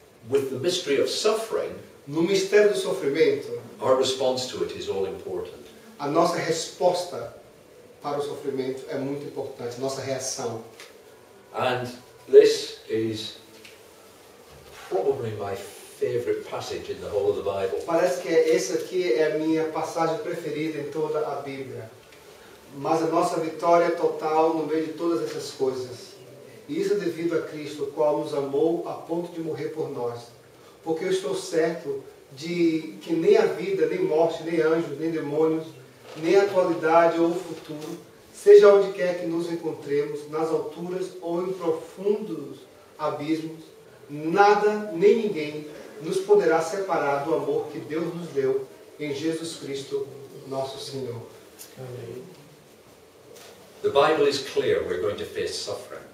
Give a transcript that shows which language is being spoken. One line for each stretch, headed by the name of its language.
English: with the mystery of suffering,
Portuguese: No mistério do sofrimento,
English: our response to it is all important.
Portuguese: a nossa resposta para o sofrimento é muito importante, nossa reação.
English: And this is probably my favorite passage in the whole of the Bible.
Portuguese: Parece que essa aqui é a minha passagem preferida em toda a Bíblia. Mas a nossa vitória é total no meio de todas essas coisas. E isso é devido a Cristo, o qual nos amou a ponto de morrer por nós. Porque eu estou certo de que nem a vida, nem morte, nem anjos, nem demônios, nem a atualidade ou o futuro, seja onde quer que nos encontremos, nas alturas ou em profundos abismos, nada nem ninguém nos poderá separar do amor que Deus nos deu em Jesus Cristo, nosso Senhor.
English: The Bible is clear we're going to face suffering.